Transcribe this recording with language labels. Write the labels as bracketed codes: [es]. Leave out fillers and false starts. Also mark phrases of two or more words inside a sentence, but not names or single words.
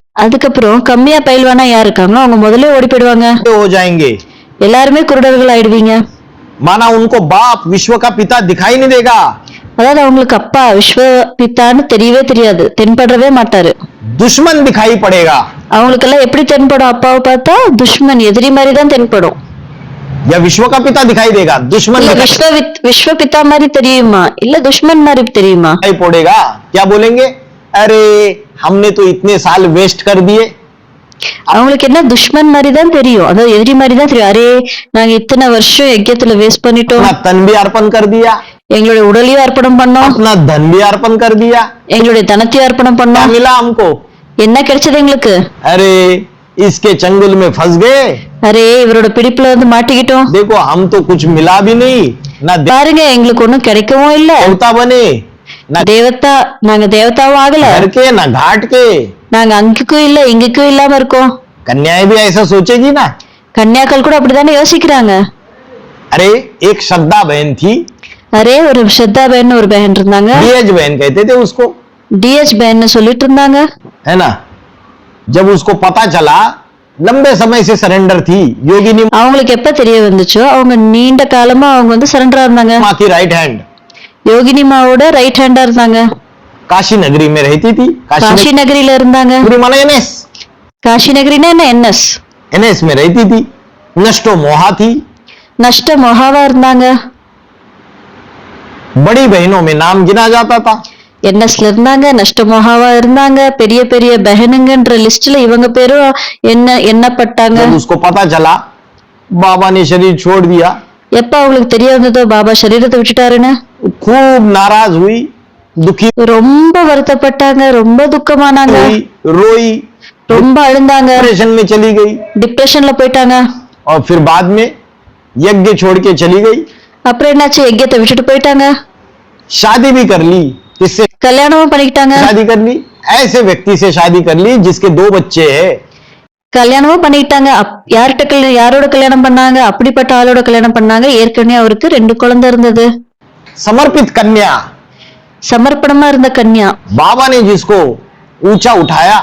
[ta] அதுக்கப்புறம் கம்மியா பயில்வானா யார் இருக்காங்களோ அவங்க முதல்ல ஓடி போயிடுவாங்க. [hi] हो जाएंगे। [ta] எல்லாருமே குருடர்கள் ஆயிடுவீங்க. [hi] माना उनको बाप विश्व का पिता दिखाई नहीं देगा, [ta] அதாவது அவங்களுக்கு அப்பா [hi] विश्व पिता [ta] தெரியவே தெரியாது, தென்படவே மாட்டாரு. [hi] दुश्मन दिखाई पड़ेगा। [ta] அவங்களுக்கு எல்லாம் எப்படி தென்படும்? அப்பாவை பார்த்தா துஷ்மன் எதிரி மாதிரி தான் தென்படும். [hi] या विश्व का पिता दिखाई देगा, दुश्मन [ta] இல்ல [hi] विश्व पिता [ta] மாதிரி தெரியுமா இல்ல துஷ்மன் மாதிரி தெரியுமா? [hi] दिखाई पड़ेगा। क्या बोलेंगे? अरे हमने तो इतने साल वेस्ट कर दिए। [ta] அவங்களுக்கு என்ன துஷ்மன் மாதிரி தான் தெரியும், அதாவது எதிரி மாதிரி தான் தெரியும். அரே நாங்க இத்தனை வருஷம் யஜ்யத்துல வேஸ்ட் பண்ணிட்டோம், [hi] अपना तन भी अर्पण कर दिया, [ta] எங்களுடைய உடலையும் அர்ப்பணம் பண்ணோம், [hi] अपना धन भी अर्पण कर दिया, [ta] எங்களுடைய தனத்தையும் அர்ப்பணம் [hi] क्या [ta] பண்ணோம். [hi] मिला हमको? [ta] என்ன கிடைச்சது எங்களுக்கு? [hi] अरे इसके चंगुल में फंस गए, [ta] அரே இவரோட பிடிப்புல வந்து மாட்டிக்கிட்டோம். [hi] देखो हम तो कुछ मिला भी नहीं, ना [ta] பாருங்க எங்களுக்கு ஒண்ணும் கிடைக்கவும் இல்ல, [hi] देवता बने, ना [ta] தேவதா நாங்க தேவதாவும் ஆகல, [hi] घर के ना घाट के। [ta] நாங்க அங்குக்கும் இல்ல இங்குக்கும் இல்லாம இருக்கோம். [hi] कन्याएं भी ऐसा सोचेगी ना। [ta] கன்னியாக்கள் கூட அப்படித்தானே யோசிக்கிறாங்க. [hi] अरे एक श्रद्धा बहन थी, [ta] அரே ஒரு ஸ்ரத்தா பहन ஒரு பहन இருந்தாங்க, [hi] डीएच बहन कहते थे उसको, [ta] டிஎச் பहन சொல்லிட்டு இருந்தாங்க. [hi] है ना। जब उसको पता चला, लंबे समय से सरेंडर थी, योगिनी [ta] அவங்களுக்கு எப்ப தெரிய வந்துச்சோ அவங்க நீண்ட காலமா அவங்க வந்து சரண்டரா இருந்தாங்க. [hi] माँ की [en] right hand [ta] யோகினி மாவோட [en] right hand [ta] இருந்தாங்க. [hi] काशी नगरी में रहती थी। [ta] காஷி நகரில இருந்தாங்க. [hi] पूरी माना एनएस, [ta] காஷி நகரினா என்ன? என்எஸ் [hi] एनएस में रहती थी। नष्टो मोहा थी। नष्टो मोहा [ta] இருந்தாங்க. [hi] बड़ी बहनों में नाम गिना जाता था। [ta] என்எஸ்ல இருந்தாங்க, [hi] नष्टो मोहा [ta] இருந்தாங்க. பெரிய பெரிய பஹனுங்கன்ற லிஸ்ட்ல இவங்க பேரும் எண்ணப்பட்டாங்க. [hi] जब उसको पता चला बाबा ने शरीर छोड़ दिया, [ta] எப்ப அவங்களுக்கு தெரிய வந்ததோ பாபா சரீரத்தை விட்டுட்டாருன்னு [hi] खूब नाराज हुई, दुखी [ta] ரொம்ப வருத்தப்பட்டாங்க, ரொம்ப துக்கமானாங்க, [hi] हुई, रोई, [ta] ரொம்ப அழுந்தாங்க, [hi] डिप्रेशन में चली गई। [ta] டிப்ரெஷன்ல போயிட்டாங்க. [hi] और फिर बाद में यज्ञ छोड़ के चली गई, [ta] அப்புறம் என்னாச்சு? யஜ்யத்தை விட்டுட்டு போயிட்டாங்க. [hi] शादी भी कर ली। किससे [ta] கல்யாணமும் பண்ணிக்கிட்டாங்க. [hi] शादी कर ली? ऐसे व्यक्ति से शादी कर ली जिसके 2 बच्चे हैं। [ta] கல்யாணமும் பண்ணிக்கிட்டாங்க. யாரோட கல்யாணம் பண்ணாங்க? அப்படிப்பட்ட ஆளோட கல்யாணம் பண்ணாங்க. ஏற்கனவே அவருக்கு 2 குழந்தை இருந்தது. [hi] समर्पित कन्या, [ta] சமர்ப்பணமா இருந்த கன்யா. [hi] बाबा ने जिसको ऊंचा उठाया,